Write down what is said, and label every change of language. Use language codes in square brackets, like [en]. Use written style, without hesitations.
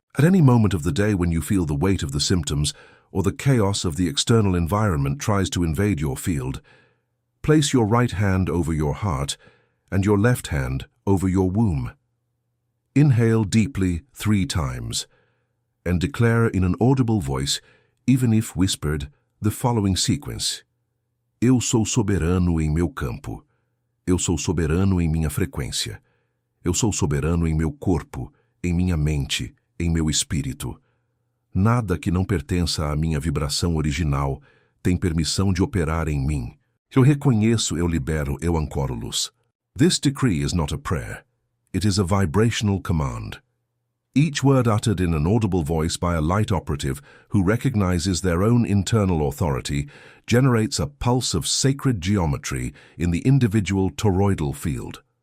[en] At any moment of the day when you feel the weight of the symptoms or the chaos of the external environment tries to invade your field, place your right hand over your heart and your left hand over your womb. Inhale deeply 3 times and declare in an audible voice, even if whispered, the following sequence. [pt] Eu sou soberano em meu campo. Eu sou soberano em minha frequência. Eu sou soberano em meu corpo, em minha mente, em meu espírito. Nada que não pertença à minha vibração original tem permissão de operar em mim. Eu reconheço, eu libero, eu ancoro-los. [en] This decree is not a prayer. It is a vibrational command. Each word uttered in an audible voice by a light operative who recognizes their own internal authority generates a pulse of sacred geometry in the individual toroidal field.